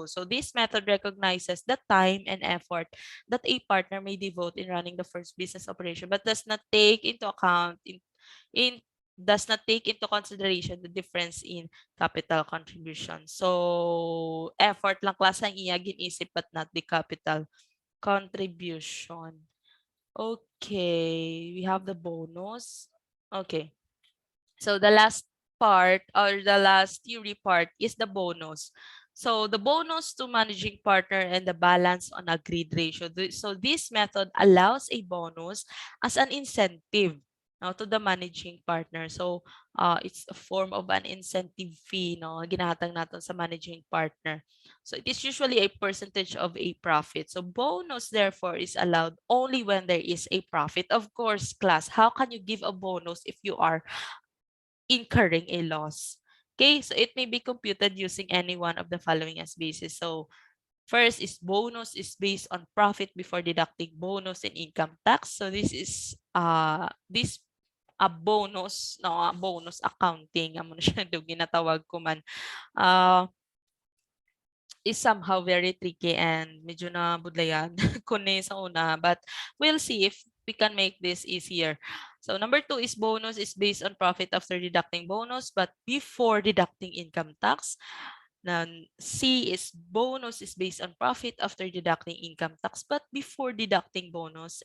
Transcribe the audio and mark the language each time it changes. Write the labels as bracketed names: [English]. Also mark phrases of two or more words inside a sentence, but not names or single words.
[English] So this method recognizes the time and effort that a partner may devote in running the first business operation, but does not take into account in does not take into consideration the difference in capital contribution. So effort lang class [Hiligaynon] ang iya ginisip [English] but not the capital contribution. Okay, we have the bonus. Okay. So the last part or the last theory part is the bonus. So the bonus to managing partner and the balance on agreed ratio. So this method allows a bonus as an incentive now to the managing partner. So it's a form of an incentive fee no [Hiligaynon] ginahatag natin sa [English] managing partner. So it is usually a percentage of a profit. So bonus therefore is allowed only when there is a profit. Of course, class, how can you give a bonus if you are incurring a loss? Okay, so it may be computed using any one of the following as basis. So first is bonus is based on profit before deducting bonus and income tax. So this is this a bonus no bonus accounting [Hiligaynon] amo na siya do ginatawag ko man. [English] Is somehow very tricky and [Hiligaynon] medyo na budlayan kuno sa una, [English] but we'll see if we can make this easier. So number 2 is bonus is based on profit after deducting bonus but before deducting income tax. Then C is bonus is based on profit after deducting income tax but before deducting bonus.